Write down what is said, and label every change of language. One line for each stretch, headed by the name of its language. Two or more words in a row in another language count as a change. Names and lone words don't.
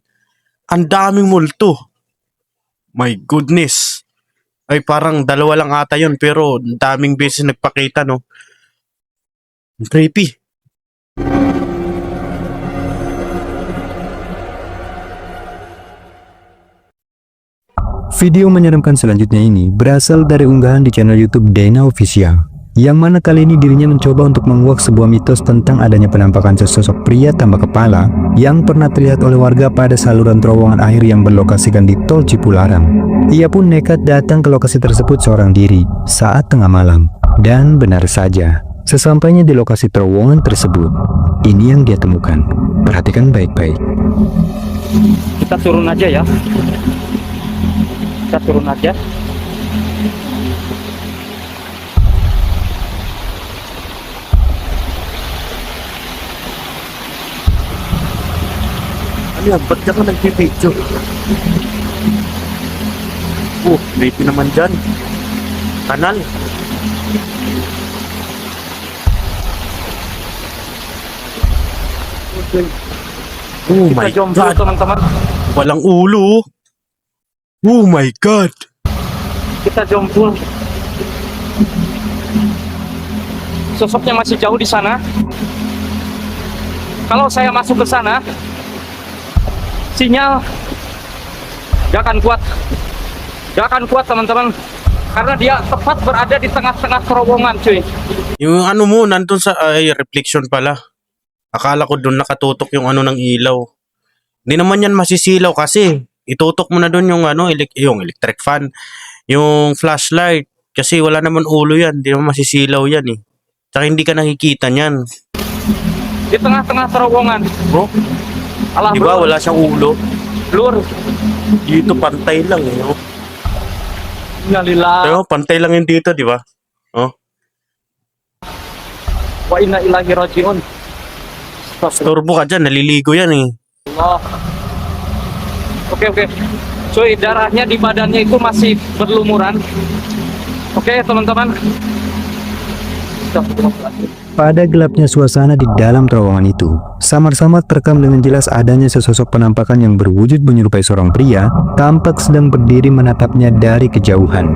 Filipino: Ang daming multo.
English: My goodness.
Filipino: Ay parang dalawa lang ata yun pero ang daming beses nagpakita no. Ang creepy.
Indonesian: Video menyeramkan selanjutnya ini berasal dari unggahan di channel YouTube Dena Official, yang mana kali ini dirinya mencoba untuk menguak sebuah mitos tentang adanya penampakan sesosok pria tanpa kepala yang pernah terlihat oleh warga pada saluran terowongan air yang berlokasikan di Tol Cipularang. Ia pun nekat datang ke lokasi tersebut seorang diri saat tengah malam. Dan benar saja, sesampainya di lokasi terowongan tersebut, ini yang dia temukan. Perhatikan baik-baik. Kita turun aja ya. Kita turun aja.
Filipino: Ano yan? Ba't ka nag-video? Creepy naman dyan. Kanal.
English: Oh my
Indonesian: Kita jomblo
English: God.
Indonesian: teman-teman.
Filipino: Walang ulo.
English: Oh my God.
Indonesian: Kita jomblo. Sosoknya masih jauh di sana. Kalau saya masuk ke sana, sinyal gak akan kuat. Gak akan kuat teman-teman. Karena dia tepat berada di tengah-tengah terowongan cuy.
Filipino: Yung ano mo, nandun sa, reflection pala. Akala ko doon nakatutok yung ano ng ilaw. Hindi naman yan masisilaw kasi itutok mo na doon yung ano, yung electric fan, yung flashlight. Kasi wala naman ulo yan, hindi naman masisilaw yan eh. Tsaka hindi ka nakikita niyan.
Indonesian: Di tengah-tengah terowongan. Bro, Alah
Filipino: di ba bro, wala siyang ulo?
Indonesian: lur.
Filipino: Dito pantay lang eh. Oh.
Arabic: إنا لله
Filipino: Pero pantay lang yung dito, di ba? Oh.
Arabic: وإنا إليه راجعون.
Filipino: Turbo ka dyan, naliligo yan eh.
Indonesian: Allah. Oke. Cuy, darahnya di badannya itu masih berlumuran. Oke, teman-teman. Pada gelapnya suasana di dalam terowongan itu, samar-samar terekam dengan jelas adanya sesosok penampakan yang berwujud menyerupai seorang pria, tampak sedang berdiri menatapnya dari kejauhan.